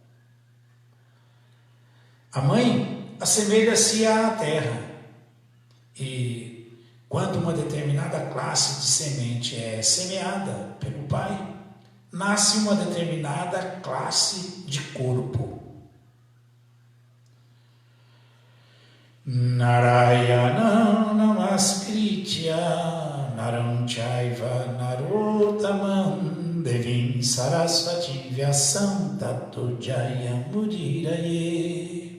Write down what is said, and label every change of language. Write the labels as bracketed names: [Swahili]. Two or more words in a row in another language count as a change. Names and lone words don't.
[Portuguese] A mãe assemelha-se à terra e quando uma determinada classe de semente é semeada pelo Pai, nasce uma determinada classe de corpo. [Sanskrit] नारायण नमस्कृत्य नरम् चैव नरोत्तमम् देवीम् सरस्वती व्यासम् ततो जयमुदिरये.